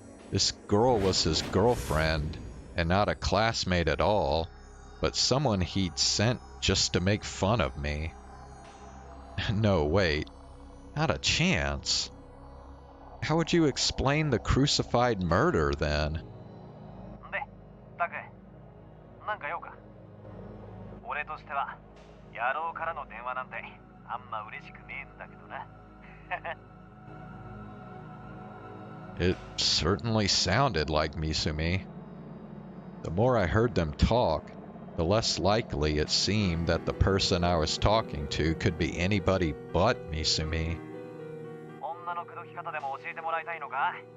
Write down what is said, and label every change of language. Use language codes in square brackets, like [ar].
[en] This girl was his girlfriend, and not a classmate at all, but someone he'd sent just to make fun of me. No, wait, not a chance. How would you explain the crucified murder then? [ja] で、タク、なんか用か。俺としては、野郎からの電話なんてあんま嬉しくねえんだけどな。 [en] It certainly sounded like Misumi. The more I heard them talk, the less likely it seemed that the person I was talking to could be anybody but Misumi. [ja] 女の口説き方でも教えてもらいたいのか？